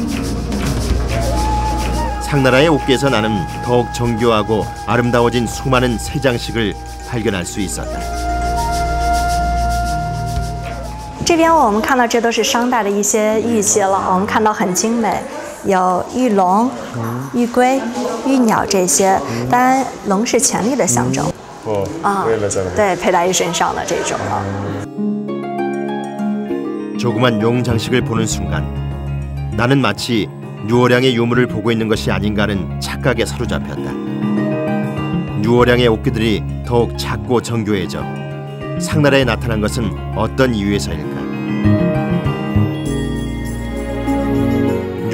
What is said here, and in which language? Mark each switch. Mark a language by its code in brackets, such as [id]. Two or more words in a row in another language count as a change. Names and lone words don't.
[ko] 상나라의 옥기에서 나는 더욱 정교하고 아름다워진 수많은 새 장식을 발견할 수 있었다. [zh] 这边我们看到这都是商代的一些玉器了，我们看到很精美，有玉龙、玉龟、玉鸟这些。当然，龙是权力的象征。对，佩戴于身上的这种了。 [ko] 조그만 용 장식을 보는 순간 나는 마치 뉴어량의 유물을 보고 있는 것이 아닌가는 착각에 사로잡혔다. 뉴어량의 옥기들이 더욱 작고 정교해져 상나라에 나타난 것은 어떤 이유에서일까?